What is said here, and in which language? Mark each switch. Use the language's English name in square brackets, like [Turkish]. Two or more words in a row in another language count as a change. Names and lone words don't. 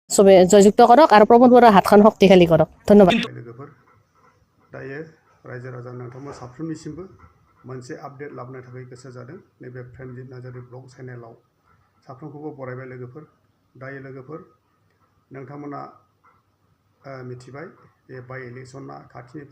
[Assamese] সবে জয়যুক্ত কৰক আৰু প্ৰমোদ বৰাৰ হাতখন শক্তিশালী কৰক ধন্যবাদ [Bodo] लोगोफोर दायो रायजो राजा नोंथांमोन साफ्रोमनिसिमबो मोनसे आपडेट लाबोनो थाखाय गोसो जादों नैबे प्रेमजित नार्जारि ब्लग चेनेलाव साफ्रोमखौबो बरायबाय लोगोफोर दायो लोगोफोर नोंथांमोना मिथिबाय बे बाय इलेक्शना खाथिनिफ्राय